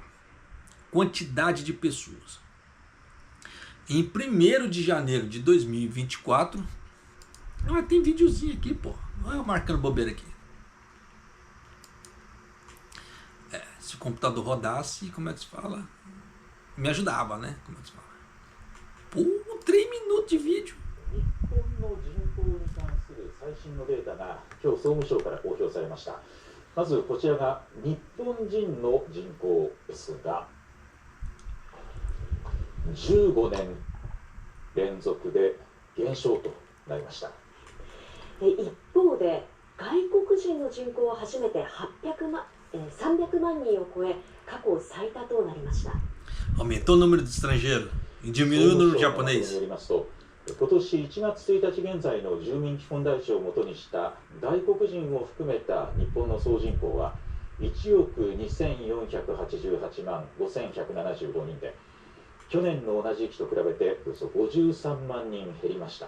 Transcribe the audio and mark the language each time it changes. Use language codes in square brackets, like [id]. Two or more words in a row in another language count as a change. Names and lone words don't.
[pt] Quantidade de pessoas. Em 1º de janeiro de 2024. Tem videozinho aqui, pô. Olha eu marcando bobeira aqui. Se o computador rodasse, como é que se fala? Me ajudava, né? Como é que se fala? Pô, 3 minutos de vídeo. [ja] 日本の人口に関する最新のデータが今日総務省から公表されました。まずこちらが日本人の人口ですが、15年連続で減少となりました。一方で外国人の人口は初めて300万人を超え過去最多となりました。 [pt] Aumentou o número de estrangeiros e diminuiu o número de japonês. [ja] 今年1月1日現在の住民基本台帳をもとにした外国人を含めた日本の総人口は1億2488万5175人で、去年の同じ期と比べておよそ53万人減りました。